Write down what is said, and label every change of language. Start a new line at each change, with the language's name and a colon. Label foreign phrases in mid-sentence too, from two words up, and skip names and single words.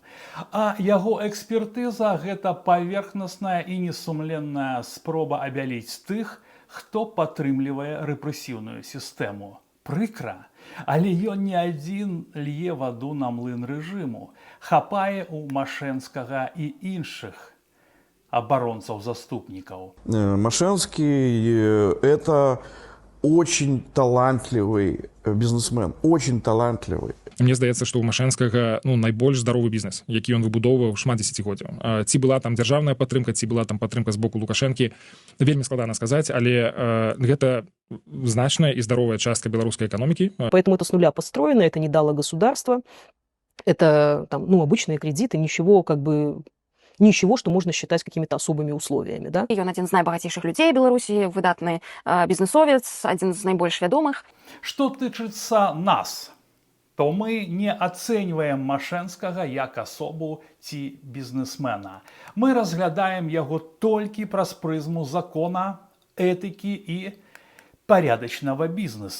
Belarusian: А яго экспертыза – гэта паверхнасная і несумленная спроба абяліць тых, хто падтрымлівае рэпрэсіўную сістэму. Прыкра, але ён не адзін лье ваду на млын рэжыму, хапае ў Машэнскага і іншых
Russian: оборонцев-заступников. Машенский – это очень талантливый бизнесмен, очень талантливый.
Belarusian: Мне здаецца, што ў Машэнскага найбольш здаровы бізнес, які ён выбудоўваў шмат дзесяцігоддзяў. Ці была там дзяржаўная падтрымка, ці была там падтрымка з боку Лукашэнкі, вельмі складана сказаць, але гэта значная і здаровая частка беларускай эканомікі.
Russian: Поэтому это с нуля построено, это не дало государство, это обычные кредиты, ничего, что можно считать какими-то особыми условиями. Да?
Belarusian: Ён адзін з найбагацейшых людзей Беларусі, выдатны бізнесовец, адзін з найбольш вядомых. Што тычыцца нас, то мы не ацэньваем Машэнскага як асобу ці бізнесмена. Мы разглядаем яго толькі праз прызму закона, этыкі і парядачнага бізнеса.